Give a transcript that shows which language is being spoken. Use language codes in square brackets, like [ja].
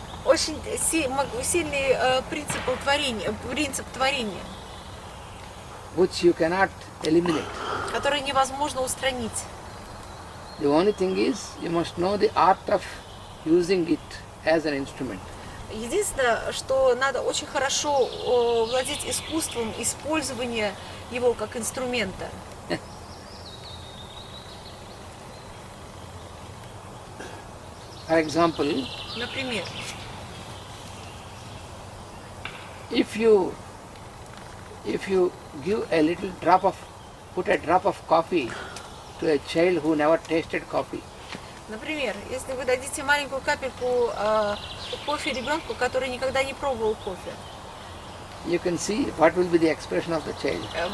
[ru] очень сильный принцип творения, [en] Which you cannot eliminate. [ru] который невозможно устранить. [en] The only thing is you must know the art of using it as an instrument. [ru] Единственное, что надо очень хорошо владеть искусством использования его как инструмента. [en] For example, [ru] Например, [en] if you give a little drop of, put a drop of coffee to a child who never tasted coffee, [ru] Например, если вы дадите маленькую капельку кофе ребенку, который никогда не пробовал кофе, [en] you can see what will be the expression of the child.